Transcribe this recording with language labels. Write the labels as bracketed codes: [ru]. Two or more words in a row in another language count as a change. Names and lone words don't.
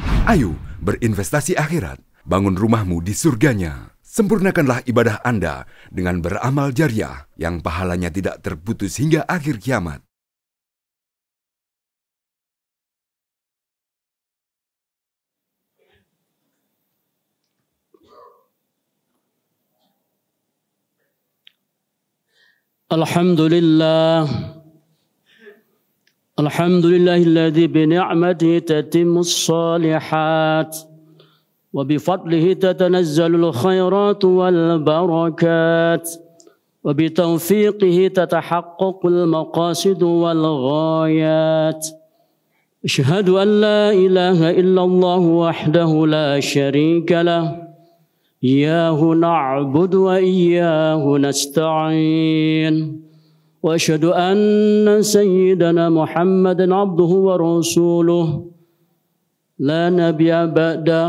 [id] Ayo berinvestasi akhirat, bangun rumahmu di surganya. Sempurnakanlah ibadah Anda dengan beramal jariah yang pahalanya tidak terputus hingga akhir kiamat. [ar] Alhamdulillah. الحمد لله الذي بنعمته تتم الصالحات وبفضله تتنزل الخيرات والبركات وبتوفيقه تتحقق المقاصد والغايات. أشهد أن لا إله إلا الله وحده لا شريك له. إياه نعبد وإياه نستعين. وأشهد أن سيدنا محمدا عبده ورسوله لا نبي بعده.